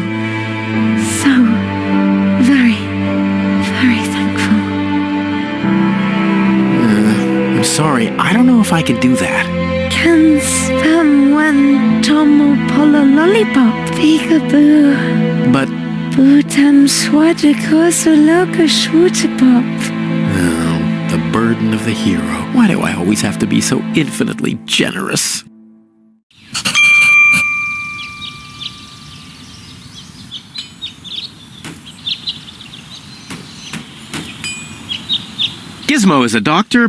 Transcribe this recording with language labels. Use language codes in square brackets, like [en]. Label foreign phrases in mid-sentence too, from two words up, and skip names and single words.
[en] So very, very thankful. I'm sorry, I don't know if I can do that. Can spam when tomo polo lollipop peekaboo. But... Bootam swadiko soloka shwootapop. Oh, the burden of the hero. Why do I always have to be so infinitely generous? Gizmo is a doctor.